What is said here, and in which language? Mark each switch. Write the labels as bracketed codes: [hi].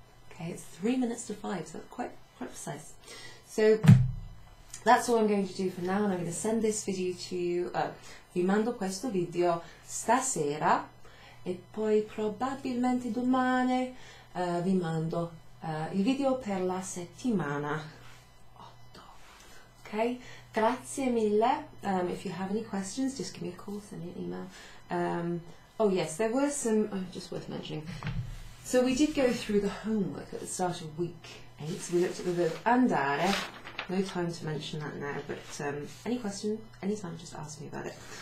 [en] Okay, it's 3 minutes to 5, so quite precise. So that's all I'm going to do for now, and I'm going to send this video to you. [it] Vi mando questo video stasera e poi probabilmente domani vi mando il video per la settimana 8. Okay, grazie mille. [en] If you have any questions, just give me a call, send me an email. Oh yes, there were some, just worth mentioning. So we did go through the homework at the start of week 8. So we looked at the verb andare. No time to mention that now, but any question, anytime, just ask me about it.